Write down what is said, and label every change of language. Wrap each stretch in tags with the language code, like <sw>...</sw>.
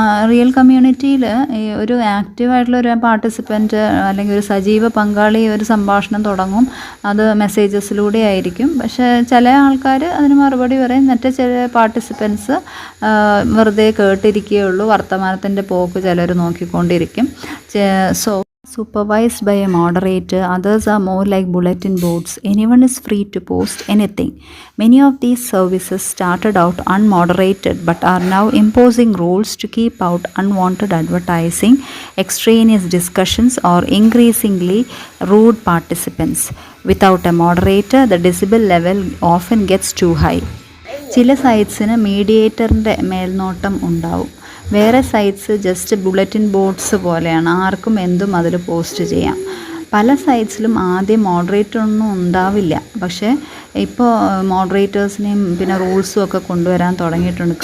<ml>Real കമ്മ്യൂണിറ്റിയിൽ ഒരു ആക്റ്റീവായിട്ടുള്ള ഒരു പാർട്ടിസിപ്പൻറ്റ് അല്ലെങ്കിൽ ഒരു സജീവ പങ്കാളി ഒരു സംഭാഷണം തുടങ്ങും. അത് മെസ്സേജസിലൂടെ ആയിരിക്കും. പക്ഷേ ചില ആൾക്കാർ അതിന് മറുപടി പറയും. മറ്റേ ചില പാർട്ടിസിപ്പൻസ് വെറുതെ കേട്ടിരിക്കുകയുള്ളൂ. വർത്തമാനത്തിൻ്റെ പോക്ക് ചിലർ നോക്കിക്കൊണ്ടിരിക്കും.</ml> <en>Supervised by a moderator, others are more like bulletin boards. Anyone is free to post anything. Many of these services started out unmoderated but are now imposing rules to keep out unwanted advertising, extraneous discussions, or increasingly rude participants. Without a moderator, the decibel level often gets too high.</en> <ml>ചില സൈറ്റ്സിന് മീഡിയേറ്ററിൻ്റെ മേൽനോട്ടം ഉണ്ടാവും. വേറെ sites just bulletin boards പോലെയാണ്, ആർക്കും എന്തും അതിൽ post ചെയ്യാം. പല സൈറ്റ്സിലും ആദ്യം മോഡറേറ്ററൊന്നും ഉണ്ടാവില്ല. പക്ഷേ ഇപ്പോൾ മോഡറേറ്റേഴ്സിനെയും പിന്നെ റൂൾസും ഒക്കെ കൊണ്ടുവരാൻ തുടങ്ങിയിട്ടുണ്ട്.</ml>